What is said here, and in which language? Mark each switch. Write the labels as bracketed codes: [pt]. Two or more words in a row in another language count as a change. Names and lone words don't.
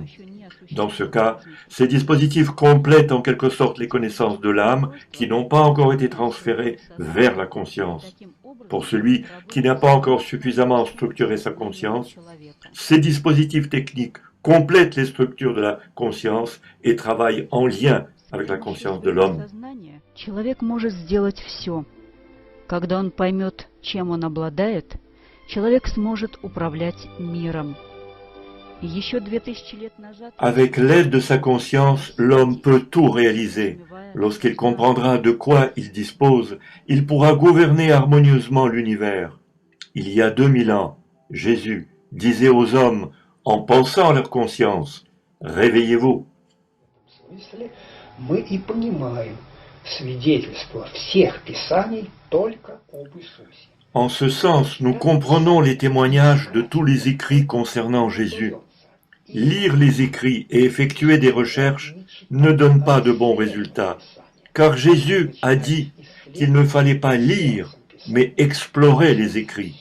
[fr] Dans ce cas, ces dispositifs complètent en quelque sorte les connaissances de l'âme qui n'ont pas encore été transférées vers la conscience. Pour celui qui n'a pas encore suffisamment structuré sa conscience, ces dispositifs techniques complètent les structures de la conscience et travaillent en lien avec la conscience de l'homme. [ru] Человек может сделать все. Когда он поймет, чем он обладает, человек сможет управлять миром. И еще 2000 лет назад... [fr] Avec l'aide de sa conscience, l'homme peut tout réaliser. Lorsqu'il comprendra de quoi il dispose, il pourra gouverner harmonieusement l'univers. Il y a 2000 ans, Jésus disait aux hommes, en pensant à leur conscience, « Réveillez-vous ». [ru] Мы и понимаем свидетельство всех писаний только об Иисусе. [fr] En ce sens, nous comprenons les témoignages de tous les écrits concernant Jésus. Lire les écrits et effectuer des recherches ne donne pas de bons résultats, car Jésus a dit qu'il ne fallait pas lire, mais explorer les écrits.